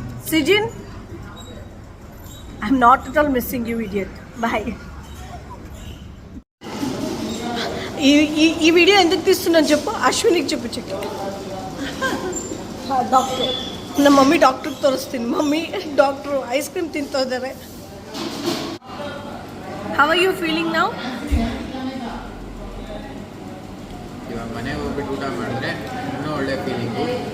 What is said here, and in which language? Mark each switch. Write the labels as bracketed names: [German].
[English] Sijin, I'm not at all missing you, idiot. Bye. [Telugu] ఈ video ఎందుకు తీస్తున్నాను చెప్పు, అశ్వినికి చూపించు. [Kannada] ಡಾಕ್ಟ್ರು, ನಮ್ಮ ಮಮ್ಮಿ ಡಾಕ್ಟ್ರಿಗೆ ತೋರಿಸ್ತೀನಿ. ಮಮ್ಮಿ ಡಾಕ್ಟ್ರು ಐಸ್ ಕ್ರೀಮ್ ತಿಂತಾ ಇದ್ದಾರೆ. [English] How are you feeling now? [Kannada] ಇವಾಗ ಮನೆಗೆ ಹೋಗ್ಬಿಟ್ಟು ಊಟ ಮಾಡಿದ್ರೆ ಇನ್ನೂ ಒಳ್ಳೆ ಫೀಲಿಂಗು.